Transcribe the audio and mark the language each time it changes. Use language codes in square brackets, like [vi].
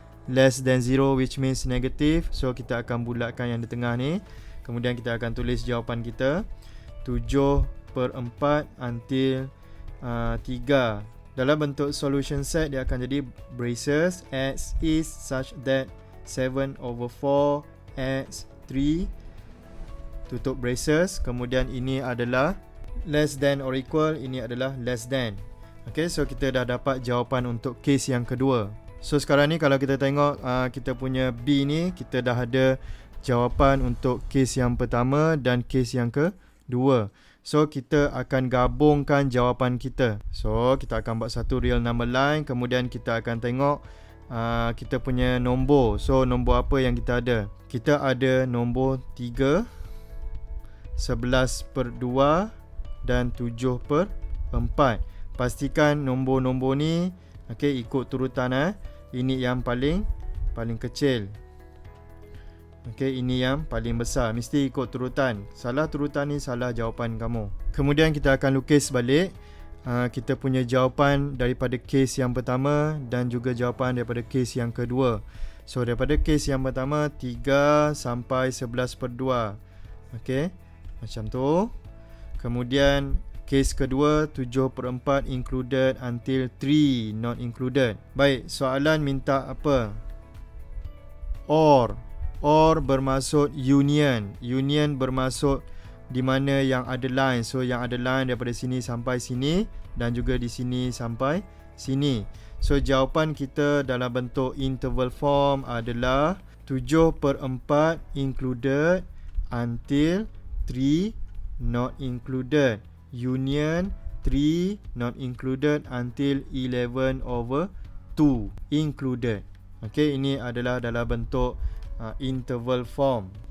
[en] Less than 0, which means negative. [ms] So kita akan bulatkan yang di tengah ni. Kemudian kita akan tulis jawapan kita 7/4 until 3. Dalam bentuk solution set dia akan jadi braces. [en] X is such that 7 over 4 x 3 [ms] tutup [en] braces. [ms] Kemudian ini adalah [en] less than or equal. [ms] Ini adalah [en] less than. [ms] Okay, so kita dah dapat jawapan untuk kes yang kedua. So sekarang ni kalau kita tengok kita punya B ni, kita dah ada jawapan untuk kes yang pertama dan kes yang kedua. So kita akan gabungkan jawapan kita. So kita akan buat satu real number line. Kemudian kita akan tengok kita punya nombor. So nombor apa yang kita ada? Kita ada nombor 3, 11/2 dan 7/4. Pastikan nombor-nombor ni ikut turutan. Ini yang paling kecil. Ini yang paling besar. Mesti ikut turutan. Salah turutan ni salah jawapan kamu. Kemudian kita akan lukis balik kita punya jawapan daripada kes yang pertama dan juga jawapan daripada kes yang kedua. So daripada kes yang pertama 3 sampai 11/2. Macam tu. Kemudian kes kedua 7/4 [en] included until 3 not included. [ms] Baik, soalan minta apa? Or bermaksud union. Union bermaksud di mana yang ada line. So yang ada line daripada sini sampai sini dan juga di sini sampai sini. So jawapan kita dalam bentuk interval form adalah [en] 7/4 included until 3 not included. Union 3 not included until 11/2 included. [ms] Okey, ini adalah dalam bentuk interval form.